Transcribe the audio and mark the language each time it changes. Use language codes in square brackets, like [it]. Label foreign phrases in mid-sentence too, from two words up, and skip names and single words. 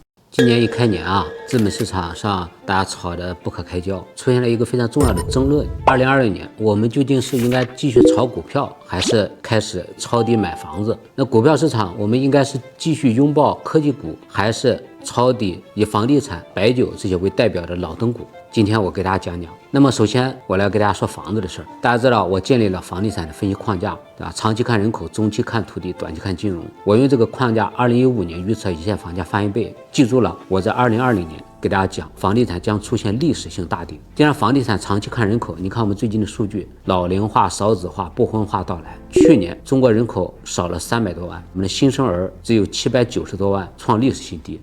[zh] 今年一開年啊，資本市場上大家吵得不可開交，出現了一個非常重要的爭論。2020年，我們究竟是應該繼續炒股票，還是開始抄底買房子？那股票市場，我們應該是繼續擁抱科技股，還是抄底以房地產、白酒這些為代表的老燈股？今天我給大家講講。那麼首先我來给大家說房子的事兒。大家知道我建立了房地產的分析框架，对吧？长期看人口，中期看土地，短期看金融。我用这個框架2015年預測一線房價翻1倍。記住了，我在2020年給大家講房地產將出現歷史性大跌。既然房地產長期看人口，你看我們最近的數據，老齡化、少子化、不婚化到來。去年中國人口少了300多萬，我們的新生兒只有790多萬，創歷史性低。